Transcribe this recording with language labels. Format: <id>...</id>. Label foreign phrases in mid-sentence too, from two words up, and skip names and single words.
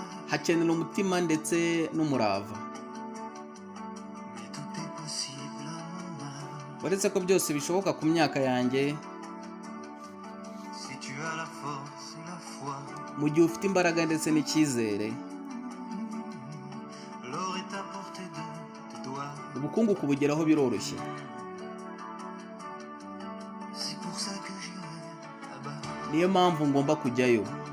<rw>hakenera umutima ndetse n'umurava. Uretse ko byose bishoboka ku myaka yanjye,</rw> <fr>Si tu as la force et la foi,</fr> <rw>Mu gihe ufite imbaraga ndetse n'icyizere,</rw> <fr>l'or est à portée de tes doigts.</fr> <rw>ubukungu kubugeraho biroroshye.</rw> <fr>C'est pour ça que j'irai là-bas.</fr> <rw>Niyo mpamvu ngomba kujyayo.</rw>